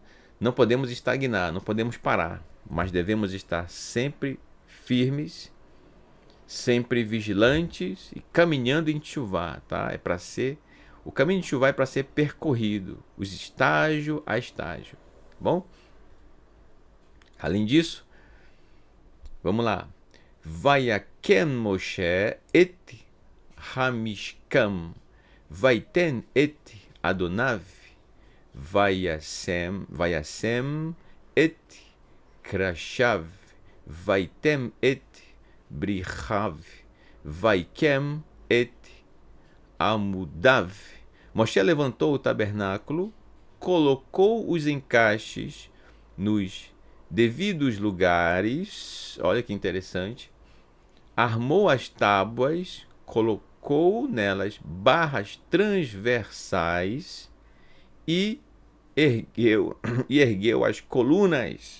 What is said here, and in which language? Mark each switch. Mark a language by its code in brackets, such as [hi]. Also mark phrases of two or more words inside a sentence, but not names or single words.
[pt] Não podemos estagnar, não podemos parar, mas devemos estar sempre firmes, sempre vigilantes e caminhando em Teshuvá, tá? O caminho de Teshuvá é para ser percorrido, os estágio a estágio, bom? Além disso, vamos lá. [he] ויקם משה את המשכן ויתן את אדניו וישם את קרשיו ויתן את בריחיו ויקם את עמודיו. [pt] Moshe levantou o tabernáculo, colocou os encaixes nos devidos lugares, olha que interessante, armou as tábuas, colocou nelas barras transversais e ergueu as colunas.